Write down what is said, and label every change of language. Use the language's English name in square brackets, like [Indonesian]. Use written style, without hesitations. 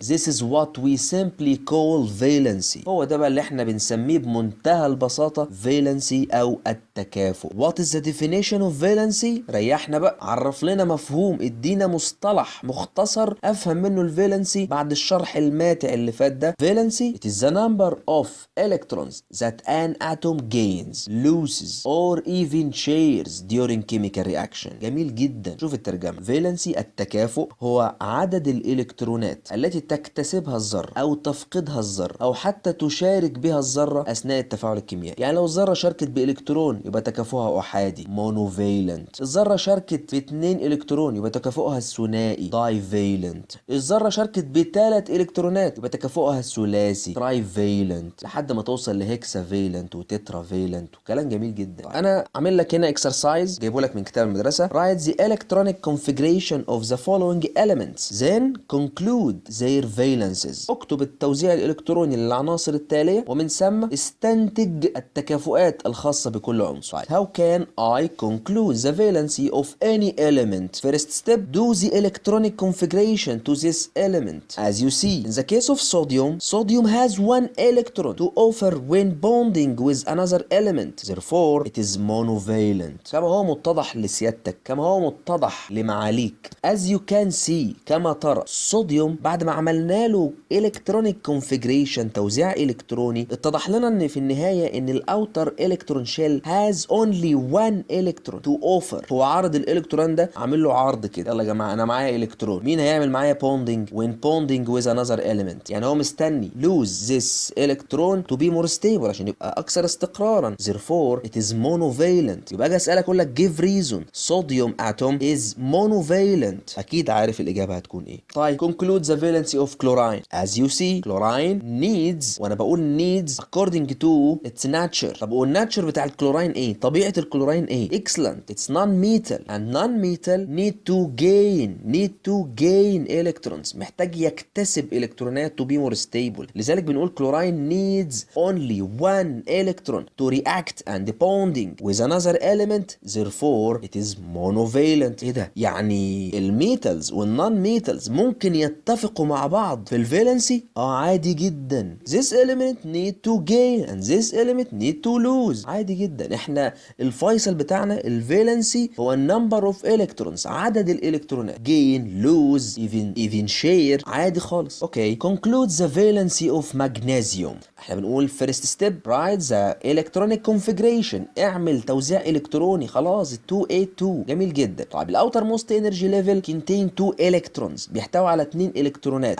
[English] this is what we simply call valency، [Arabic] هو ده بقى اللي احنا بنسميه بمنتهى البساطة valency او التكافؤ. [English] what is the definition of valency؟ [Arabic] ريحنا بقى، عرف لنا مفهوم، ادينا مصطلح مختصر افهم منه الفالنسي بعد الشرح الماتع اللي فات ده. [English] valency it is the number of electrons that an atom gains, loses or even shares during chemical reaction. [Arabic] جميل جدا. شوف الترجمة، valency التكافؤ هو عدد الالكترونات التي تكتسبها الذرة او تفقدها الذرة او حتى تشارك بها الذرة اثناء التفاعل الكيميائي. يعني لو الذرة شاركت بإلكترون يبقى تكافؤها أحادي monovalent، الذرة شاركت باتنين إلكترون يبقى تكافؤها ثنائي divalent، الذرة شاركت بثلاث إلكترونات يبقى تكافؤها ثلاثي trivalent، لحد ما توصل لهكسافالنت وتترافالنت وكلام جميل جدا. أنا عامل لك هنا exercise جايبه لك من كتاب المدرسة. [English] write the electronic configuration of the following elements then conclude their valences. [Arabic] اكتب التوزيع الإلكتروني للعناصر التالية ومن ثم استنتج التكافؤات الخاصة بكل عنصر. [English] How can I conclude the valency of any element? First step, do the electronic configuration to this element. As you see, in the case of sodium has one electron to offer when bonding with another element. Therefore, it is monovalent. [Arabic] كما هو متضح لسيادتك، كما هو متضح لمعاليك. As you can see، كما ترى، الصوديوم بعد ما عملنا له electronic configuration توزيع إلكتروني، اتضح لنا ان في النهاية ان الاوتر الكترون شيل [English] has only one electron to offer. [Arabic] هو عرض الالكترون ده، عامل له عرض كده، يلا يا جماعه انا معايا الكترون، مين هيعمل معايا bonding [English] when bonding with another element؟ [Arabic] يعني هو مستني [English] lose this electron to be more stable [Arabic] عشان يبقى اكثر استقرارا. [English] therefore it is monovalent. [Arabic] يبقى اجي اسالك اقول لك [English] give reason sodium atom is monovalent، [Arabic] اكيد عارف الاجابه هتكون ايه. [English] طيب conclude the valency of chlorine. as you see chlorine needs، وانا بقول needs according to its nature. [Arabic] طب والناتشر بتاع الكلوراين ايه؟ طبيعه الكلوراين [English] Chlorine ايه؟ excellent it's non-metal and non-metal need to gain electrons، [Arabic] محتاج يكتسب الكترونات [English] to be more stable. [Arabic] لذلك بنقول [English] Chlorine needs only one electron to react and bonding with another element therefore it is monovalent. [Arabic] ايه ده؟ يعني الميتالز والنون ميتالز ممكن يتفقوا مع بعض في الفالنسي؟ عادي جدا. [English] this element need to gain and this element need to lose. [Arabic] عادي جدا. احنا الفيصل بتاعنا الفالنسي هو النمبر اوف الكترونز، عدد الالكترونات. [English] gain lose even share [Arabic] عادي خالص. [English] Okay conclude the valency of magnesium. [Arabic] احنا بنقول [English] first step write the electronic configuration، [Arabic] اعمل توزيع الكتروني. خلاص 282 جميل جدا. [English] طيب الاوتر موست انرجي ليفل contain 2 electrons، [Arabic] بيحتوي على 2 الكترونات.